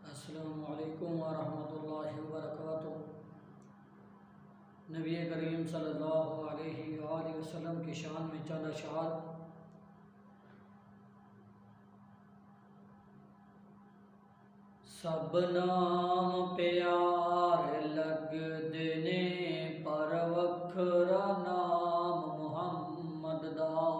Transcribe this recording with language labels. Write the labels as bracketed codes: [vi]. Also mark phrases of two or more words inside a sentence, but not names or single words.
[ar] السلام عليكم ورحمة الله وبركاته. [ur] نبی کریم [ar] صلى الله عليه وسلم [ur] کی شان میں چند اشعار. [pa] سب نام پیار لگدے نے پر وکھرا نام محمد دا.